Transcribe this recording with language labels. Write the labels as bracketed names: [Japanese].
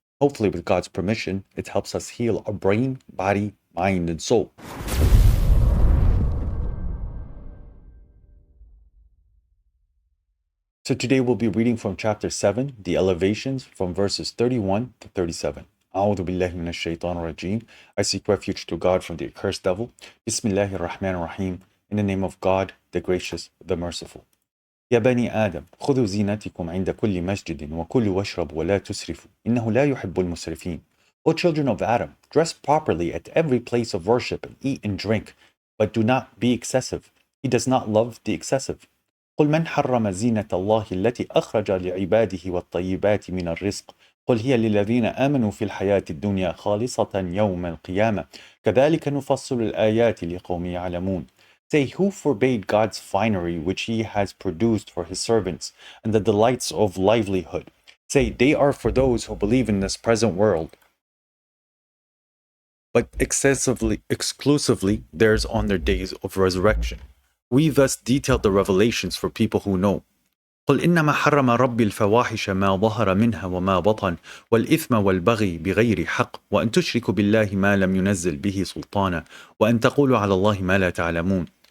[English] Hopefully, with God's permission, it helps us heal our brain, body, mind, and soul. So today we'll be reading from chapter 7, the elevations, from verses 31 to 37. [Arabic] أعوذ بالله من الشيطان الرجيم. [English] I seek refuge to God from the accursed devil. [Arabic] Bismillahir Rahmanir Rahim. [English] In the name of God, the gracious, the merciful. [Arabic] يا بني آدم خذوا زينتكم عند كل مسجد وكلوا واشربوا ولا تسرفوا إنه لا يحب المسرفين. [English] O children of Adam, dress properly at every place of worship and eat and drink, but do not be excessive. He does not love the excessive. [Arabic] قل من حرم زينة الله التي أخرج لعباده والطيبات من الرزق قل هي للذين آمنوا في الحياة الدنيا خالصة يوم القيامة كذلك نفصل الآيات لقوم يعلمون. [English] Say, who forbade God's finery which he has produced for his servants and the delights of livelihood? Say, they are for those who believe in this present world, but exclusively theirs on their days of resurrection. We thus detailed the revelations for people who know. [Arabic] قل إنما حرم ربي الفواحش ما ظهر منها وما بطن والإثم والبغي بغير حق وأن تشركوا بالله ما لم ينزل به سلطانا وأن تقولوا على الله ما لا تعلمون.